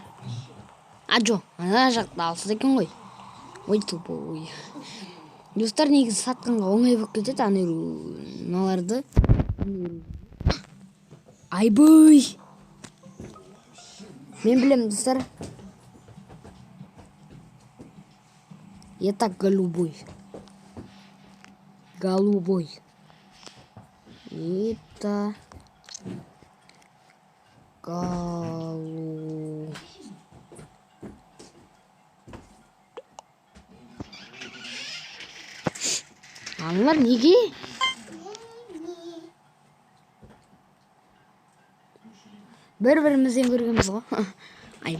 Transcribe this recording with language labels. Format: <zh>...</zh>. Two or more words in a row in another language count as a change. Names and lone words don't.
<kk>Жоқ, ана жақта алсыз екен ғой.</kk> <ru>Ой, тупой.</ru> <kk>Достар, негізі сатқанға оңай болып кетеді, аналарды. Айбой! Мен білем, достар.</kk> <ru>Это голубой.</ru> <kk>Это Аналар неге? Бір-бірімізден көргенбіз ғой.</kk>